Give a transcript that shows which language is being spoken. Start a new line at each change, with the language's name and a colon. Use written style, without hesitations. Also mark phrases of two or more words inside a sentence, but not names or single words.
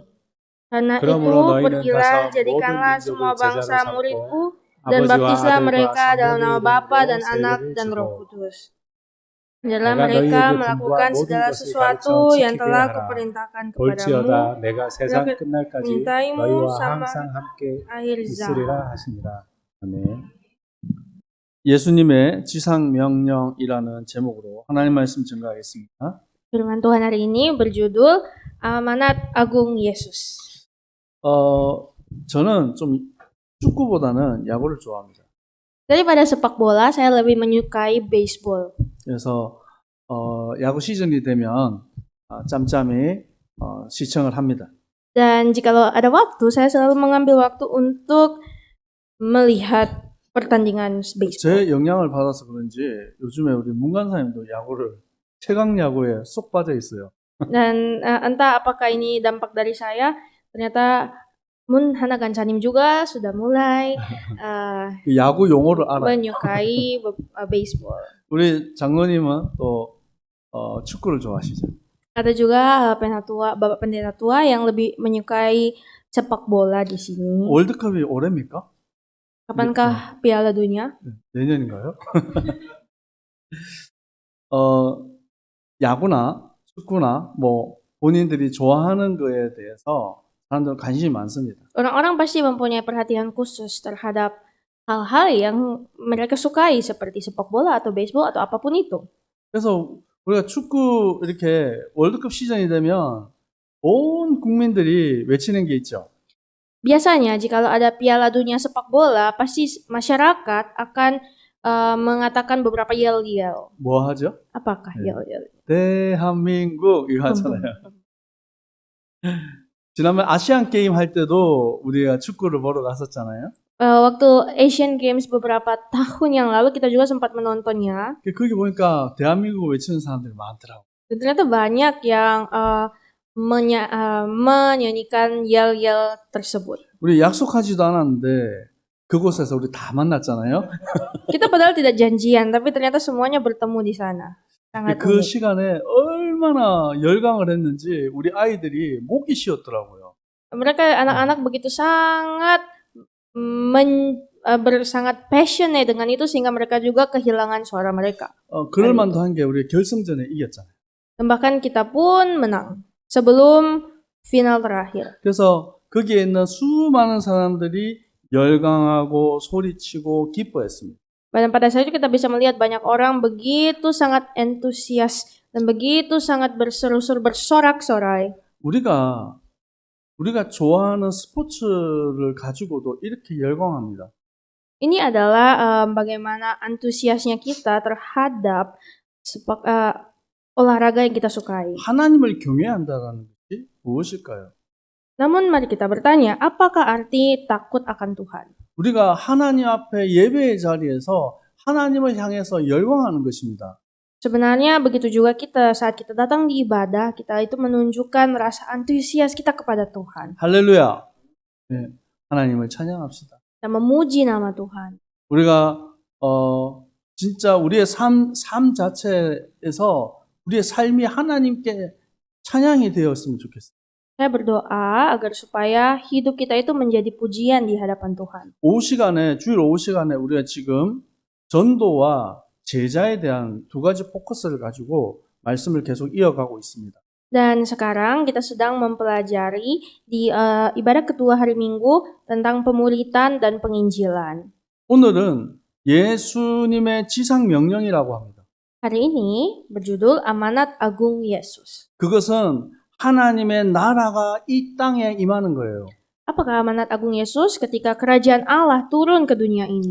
Indonesian: Karena itu, pergilah, jadikanlah semua bangsa muridku, dan baptislah mereka dalam nama Bapa dan Anak dan Roh Kudus. Dalam mereka melakukan segala sesuatu yang telah kuperintahkan kepadamu, mintaimu sama akhir zaman."
Korean: 아멘. 예수님의 지상 명령이라는 제목으로 하나님 말씀 증거하겠습니다.
Indonesian: Firman Tuhan hari ini berjudul Amanat Agung Yesus.
Korean: 저는 좀 축구보다는 야구를 좋아합니다.
Indonesian: Daripada sepak bola, saya lebih menyukai baseball.
Korean: 그래서 야구 시즌이 되면 짬짬이 시청을 합니다.
Indonesian: Dan jikalau ada waktu, saya selalu mengambil waktu untuk melihat pertandingan baseball.
Korean: 제 영향을 받아서 그런지 요즘에 우리 문관사님도 야구를 최강 야구에 쏙 빠져 있어요.
Indonesian: Dan entah apakah ini dampak dari saya, ternyata Mun Hana Gansanim juga sudah mulai
Korean: 야구 용어를 알아요.
Indonesian: menyukai baseball.
Korean: 우리 장로님은 또 축구를 좋아하시죠?
Indonesian: Ada juga Bapak Pendeta tua yang lebih menyukai sepak bola di sini.
Korean: 월드컵이 올해입니까?
Indonesian: Kapankah Piala Dunia?
Korean: 내년인가요? 야구나 축구나 뭐 본인들이 좋아하는 거에 대해서 사람들 관심이 많습니다.
Indonesian: Orang-orang pasti mempunyai perhatian khusus terhadap hal-hal yang mereka sukai seperti sepak bola atau baseball atau apapun itu.
Korean: 그래서 우리가 축구 이렇게 월드컵 시즌이 되면 온 국민들이 외치는 게 있죠.
Indonesian: Biasanya jika ada Piala Dunia sepak bola, pasti masyarakat akan mengatakan beberapa yel-yel.
Korean: 뭐 하죠?
Indonesian: Apakah yel-yel?
Korean: 대한민국 이거 하잖아요. 지난번 아시안 게임 할 때도 우리가 축구를 보러 갔었잖아요.
Indonesian: Waktu Asian Games beberapa tahun yang lalu kita juga sempat menontonnya.
Korean: 거기 보니까 대한민국 외치는 사람들이 많더라고.
Indonesian: Dan ternyata banyak yang menyanyikan yel-yel tersebut.
Korean: 우리 약속하지도 않았는데 그곳에서 우리 다 만났잖아요.
Indonesian: Kita padahal tidak janjian, tapi ternyata semuanya bertemu di sana. Sangat 그 unik.
Korean: 시간에 얼마나 열광을 했는지 우리 아이들이 목이 쉬었더라고요.
Indonesian: Mereka anak-anak begitu sangat sangat passionate dengan itu sehingga mereka juga kehilangan suara mereka.
Korean: 그럴 만도 한 게 우리 결승전에 이겼잖아요.
Indonesian: Dan bahkan kita pun menang sebelum final terakhir.
Korean: 그래서 거기에 있는 수많은 사람들이 열광하고 소리치고 기뻐했습니다.
Indonesian: Dan pada saat itu kita bisa melihat banyak orang begitu sangat antusias dan begitu sangat berseru-seru, bersorak-sorai.
Korean: 우리가 좋아하는 스포츠를 가지고도 이렇게 열광합니다.
Indonesian: Ini adalah bagaimana antusiasnya kita terhadap olahraga yang kita sukai.
Korean: 하나님을 경외한다는 것이 무엇일까요?
Indonesian: Namun mari kita bertanya, apakah arti takut akan Tuhan?
Korean: 우리가 하나님 앞에 예배의 자리에서 하나님을 향해서 열광하는 것입니다. Sebenarnya begitu juga kita saat kita datang di ibadah, kita itu menunjukkan rasa antusias kita kepada Tuhan. 할렐루야. 네, 하나님을 찬양합시다.
Indonesian: Dan memuji nama Tuhan.
Korean: 우리가 진짜 우리의 삶 자체에서 우리의 삶이 하나님께 찬양이 되었으면 좋겠어요.
Indonesian: Saya berdoa agar supaya hidup kita itu menjadi pujian di hadapan Tuhan.
Korean: 주일 오후 시간에 우리가 지금 전도와 제자에 대한 두 가지 포커스를 가지고 말씀을 계속 이어가고 있습니다.
Indonesian: Dan sekarang kita sedang mempelajari di ibadah kedua hari Minggu tentang pemuritan dan penginjilan.
Korean: 오늘은 예수님의 지상 명령이라고 합니다.
Indonesian: Hari ini berjudul Amanat Agung Yesus.
Korean: 그것은 하나님의 나라가 이 땅에 임하는 거예요.
Indonesian: Apakah amanat agung Yesus ketika kerajaan Allah turun ke dunia ini?